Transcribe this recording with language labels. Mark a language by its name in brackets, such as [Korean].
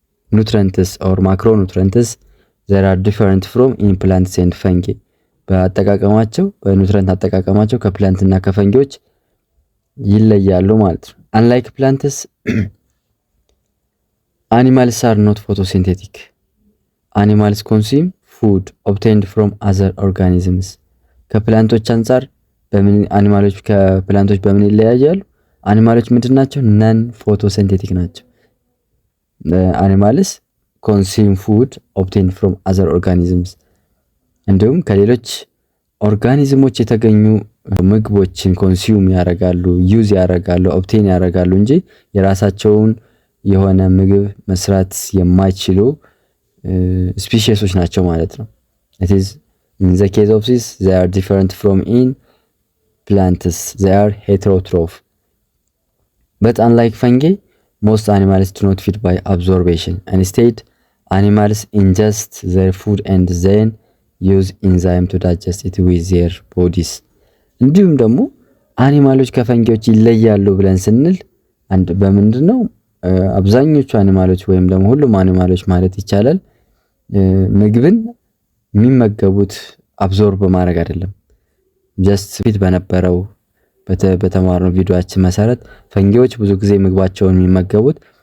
[Amharic] ኑትረንትስ ኦር ማክሮ ኑትረንትስ [English] there are different from in plants and fungi [Amharic] በአጠቃቀማቸው በኑትረንት አጠቃቀማቸው ከፕላንት እና ከፈንጊዎች ይለያሉ ማለት ነው። [English] unlike plants animals are not photosynthetic animals consume food obtained from other organisms [Amharic] ከፕላንቶች አንፃር በምን አኒማሎች ከፕላንቶች በምን ይለያያሉ? አኒማሎች ምንድናቸው? ነን ፎቶሲንቴቲክ ናቸው። [English] animals consume food obtained from other organisms [Amharic] እንዲሁም ከሌሎች ኦርጋኒዝሞች የተገኙ ምግቦችን ኮንሱም ያደርጋሉ፣ ዩዝ ያደርጋሉ፣ ኦብቴን ያደርጋሉ እንጂ የራሳቸውን የሆነ ምግብ መስራት የማይችሉ ስፒሺሶች ናቸው ማለት ነው። [English] it is in the case of this they are different from in plants, they are heterotroph, but unlike fungi most animals do not feed by absorption. Instead animals ingest their food and then use enzyme to digest it with their bodies. [Amharic] እንዲሁም ደግሞ አኒማሎች ከፈንጊዎች ይለያሉ ብለን ስንል አንድ በምንድነው አብዛኞቹ አኒማሎች ወይም ደግሞ ሁሉም አኒማሎች ማለት ይቻላል ምግብን የሚመገቡት አብዞርብ በማድረግ አይደለም። ጀስት ፊት በነበረው በተማርነው ቪዲዮአችን መሰረት ፈንጊዎች ብዙ ጊዜ ምግባቸውን የሚመገቡት